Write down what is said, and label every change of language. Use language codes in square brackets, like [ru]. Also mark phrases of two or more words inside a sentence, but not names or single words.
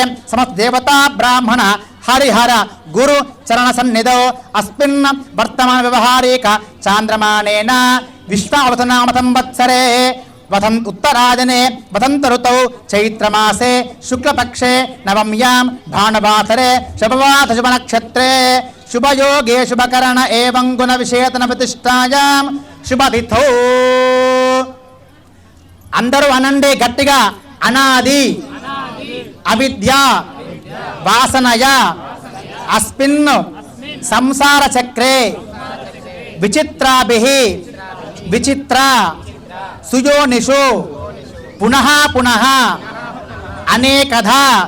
[sa] समस्त देवता ब्राह्मण हरिहर गुरु चरण सन्निधौ अस्मिन् वर्तमान व्यवहारिक चांद्रमानेन विश्वावतनाम संवत्सरे वसंत उत्तरायणे वसंत ऋतौ चैत्रमासे शुक्लपक्षे नवम्यां भानुवासरे शुभवात शुभ नक्षत्रे शुभयोगे शुभकरण एवं गुण विशेषण प्रतिष्ठायां शुभतिथौ [te] అందరూ అనండి గట్టిగా [sa] అనాది అవిద్య వాసనయ అస్మిన్ సంసార చక్రే విచిత్రాభిః విచిత్ర సుయోనిషు పునః పునః అనేకధా